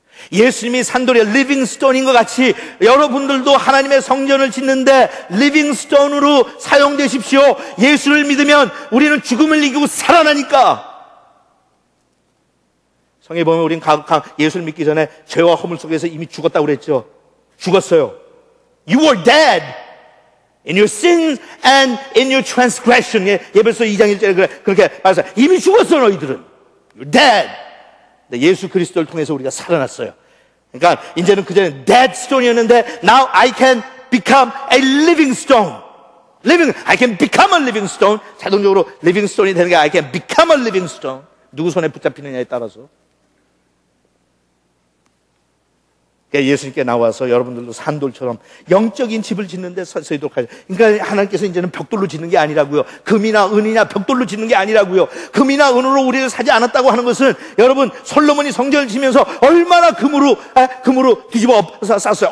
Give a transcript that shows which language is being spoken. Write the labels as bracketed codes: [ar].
[ko] 예수님이 산돌의 리빙스톤인 것 같이 여러분들도 하나님의 성전을 짓는데 리빙스톤으로 사용되십시오. 예수를 믿으면 우리는 죽음을 이기고 살아나니까. 성에 보면 우리는 예수를 믿기 전에 죄와 허물 속에서 이미 죽었다고 그랬죠. 죽었어요. [en] You were dead in your sins and in your transgression. [ko] 예배서 2장 1절에 그렇게 말해서 이미 죽었어 너희들은. [en] You're dead. [ko] 예수 그리스도를 통해서 우리가 살아났어요. 그러니까 이제는 그전에 [en] dead stone이었는데 now I can become a living stone. I can become a living stone. [ko] 자동적으로 [en] living stone이 되는 게 I can become a living stone. [ko] 누구 손에 붙잡히느냐에 따라서. 예수님께 나와서 여러분들도 산돌처럼 영적인 집을 짓는 데 서도록 하죠. 그러니까 하나님께서 이제는 벽돌로 짓는 게 아니라고요. 금이나 은이나 벽돌로 짓는 게 아니라고요. 금이나 은으로 우리를 사지 않았다고 하는 것은 여러분 솔로몬이 성전을 지면서 얼마나 금으로 뒤집어 쌌어요.